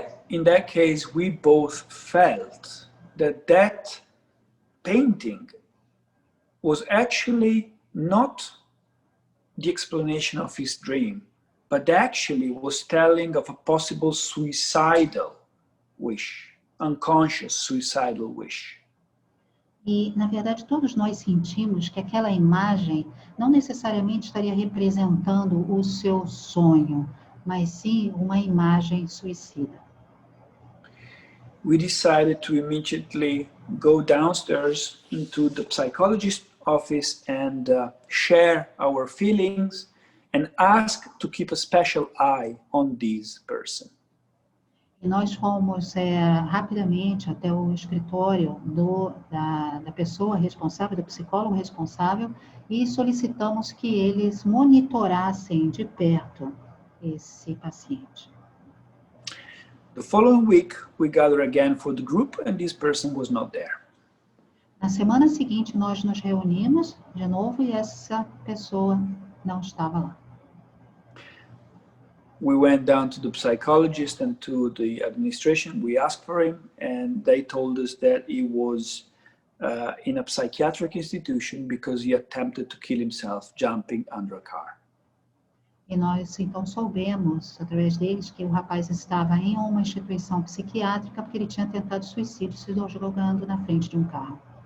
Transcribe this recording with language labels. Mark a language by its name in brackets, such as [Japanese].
[English] In that case, we both felt that painting was actually not the explanation of his dream, but actually was telling of a possible suicidal wish, unconscious suicidal wish. [Portuguese] E, na verdade, todos nós sentimos que aquela imagem não necessariamente estaria representando o seu sonho, mas sim uma imagem suicida. [English] We decided to immediately go downstairs into the psychologist's office and share our feelings and ask to keep a special eye on this person. [Portuguese] E nós fomos rapidamente até o escritório da pessoa responsável, do psicólogo responsável, e solicitamos que eles monitorassem de perto esse paciente. [English] The following week, we gathered again for the group and this person was not there. [Portuguese] Na semana seguinte, nós nos reunimos de novo e essa pessoa não estava lá. [English] We went down to the psychologist and to the administration. We asked for him and they told us that he was in a psychiatric institution because he attempted to kill himself jumping under a car. [Portuguese] E nós então soubemos, através deles, que o rapaz estava em uma instituição psiquiátrica porque ele tinha tentado suicídio se jogando na frente de um carro.